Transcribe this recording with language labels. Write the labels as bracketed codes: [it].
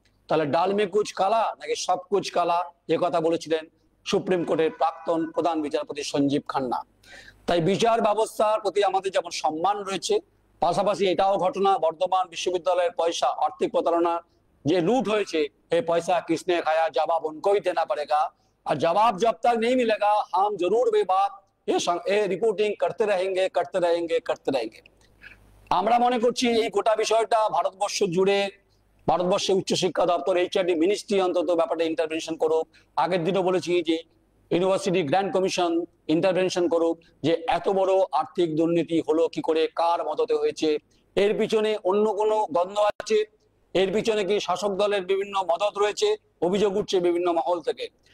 [bn] তাহলে [hi] ডাল মে কুচ কালা [bn] নাকি [hi] সব কুচ কালা, [bn] যে কথা বলেছিলেন সুপ্রিম কোর্টের প্রাক্তন প্রধান বিচারপতি সঞ্জীব খান্না। তাই বিচার ব্যবস্থার প্রতি আমাদের যেমন সম্মান রয়েছে, পাশাপাশি এটাও ঘটনা বর্ধমান বিশ্ববিদ্যালয়ের পয়সা, আর্থিক প্রতারণা যে লूट হয়েছে, এই পয়সা [hi] किसने खाया, जवाब उनको ही देना पड़ेगा। और जवाब जब तक नहीं मिलेगा हम जरूर वे बात ये रिपोर्टिंग करते रहेंगे करते रहेंगे करते रहेंगे। [bn] আমরা মনে করছি এই গোটা বিষয়টা ভারতবর্ষ জুড়ে, ভারতবর্ষের উচ্চশিক্ষা দপ্তর, এইচআরডি মিনিস্ট্রি অন্তত ব্যাপারটা ইন্টারভেনশন করুক। আগের দিনও বলেছি যে ইউনিভার্সিটি গ্র্যান্ড কমিশন ইন্টারভেনশন করুক, যে এত বড় আর্থিক দুর্নীতি হলো কি করে, কার মদতে হয়েছে, এর পিছনে অন্য কোনো গন্ধ আছে, এর পিছনে কি শাসক দলের বিভিন্ন মদত রয়েছে, অভিযোগ উঠছে বিভিন্ন মহল থেকে।